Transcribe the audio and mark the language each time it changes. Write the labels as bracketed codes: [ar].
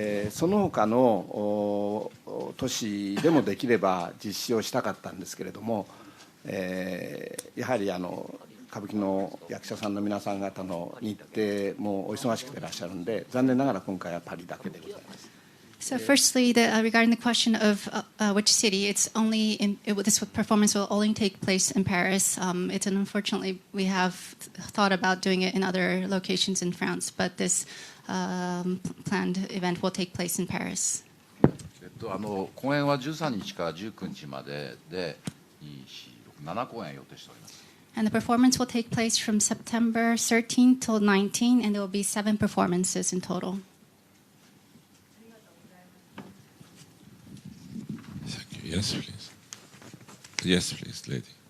[ja] その他の都市でもできれば実施をしたかったんですけれども、やはり歌舞伎の役者さんの皆さん方の日程もお忙しくていらっしゃるんで、残念ながら今回はパリだけでございます。 [en] So firstly, regarding the question of which city, this performance will only take place in Paris. Unfortunately, we have thought about doing it in other locations in France, but this planned event will take place in Paris. [ja] 公演は13日から19日までで7公演予定しております。 [en] And the performance will take place from September 13 till 19, and there will be 7 performances in total. Yes, please. Yes, please, lady.